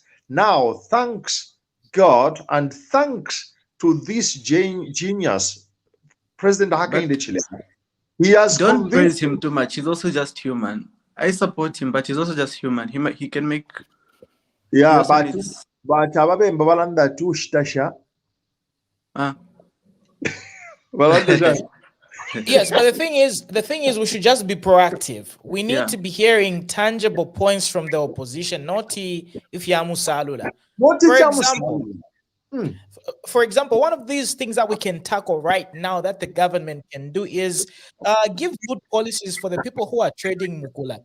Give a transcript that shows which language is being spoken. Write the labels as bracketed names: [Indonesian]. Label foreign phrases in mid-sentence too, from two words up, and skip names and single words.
[English] Now, thanks God and thanks to this genius, President Hakainde Hichilema. He has don't praise him too much. He's also just human. I support him, but he's also just human. He can make. Yeah, but ababe mbabalanda tu shitasha. Yes, but the thing is, we should just be proactive. We need to be hearing tangible points from the opposition, not if Yamusalula. For example, one of these things that we can tackle right now that the government can do is give good policies for the people who are trading Mukula.